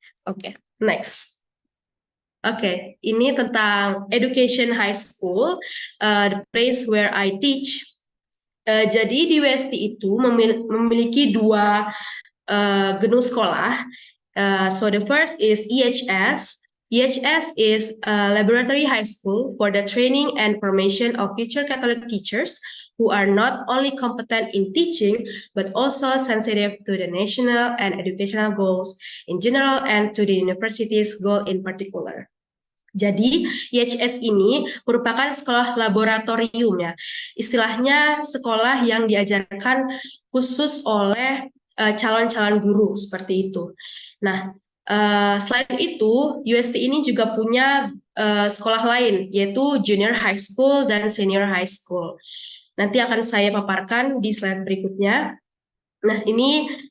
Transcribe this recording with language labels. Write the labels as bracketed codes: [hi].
[en] Oke, next. [id] Oke, ini tentang [en] Education High School, the place where I teach. [id] Jadi di UST itu memiliki 2 gedung sekolah. [en] So the first is EHS. EHS is a laboratory high school for the training and formation of future Catholic teachers who are not only competent in teaching, but also sensitive to the national and educational goals in general and to the university's goal in particular. [id] Jadi, EHS ini merupakan sekolah laboratorium ya. Istilahnya sekolah yang diajarkan khusus oleh calon-calon guru seperti itu. Nah, selain itu, UST ini juga punya sekolah lain, yaitu Junior High School dan Senior High School. Nanti akan saya paparkan di slide berikutnya. Nah, ini